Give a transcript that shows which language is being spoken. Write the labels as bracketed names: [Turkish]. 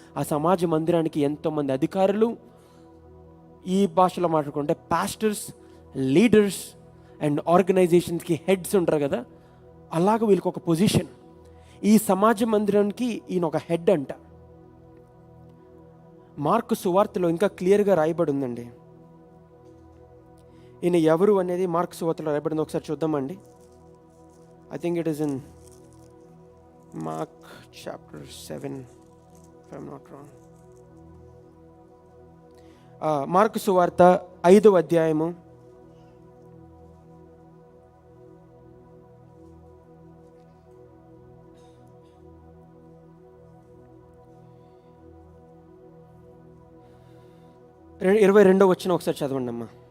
[Telugu] ఆ సమాజ మందిరానికి ఎంతోమంది అధికారులు, ఈ భాషలో మాట్లాడుకుంటే పాస్టర్స్, లీడర్స్ అండ్ ఆర్గనైజేషన్స్కి హెడ్స్ ఉంటారు కదా, అలాగ వీళ్ళకి ఒక పొజిషన్. ఈ సమాజ మందిరానికి ఈయన ఒక హెడ్ అంట. మార్కు సువార్తలో ఇంకా క్లియర్గా రాయబడి ఉందండి. ఈయన ఎవరు అనేది మార్కు సువార్తలో రాయబడింది, ఒకసారి చూద్దామండి. [English] I think it is in Mark chapter 7, if I'm not wrong. [Telugu] Mark సువార్త 5వ అధ్యాయము 22వ వచనం ఒకసారి చదవండి అమ్మా.